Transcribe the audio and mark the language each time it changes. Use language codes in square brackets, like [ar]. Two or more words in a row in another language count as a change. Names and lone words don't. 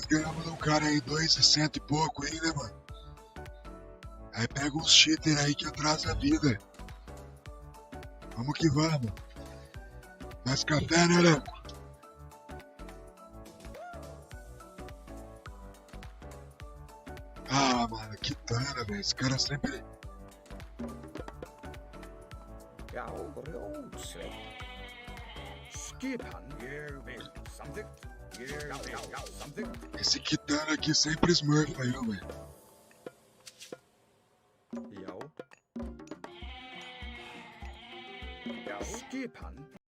[pt] Ganhamos um cara aí 2.100 e pouco aí, né, mano? Aí pega uns cheater aí que atrasa a vida. Vamos que vamos. Mais café, né, Leco? Ah, mano, que tana, velho. Esse cara sempre... [is] Já, grjótsveit. Skipan. Ég vil. Samþykkt. Ég vil. Samþykkt. [pt] Esse Kitana aqui sempre smurfa eu, velho. [is] Já. Já. Skipan.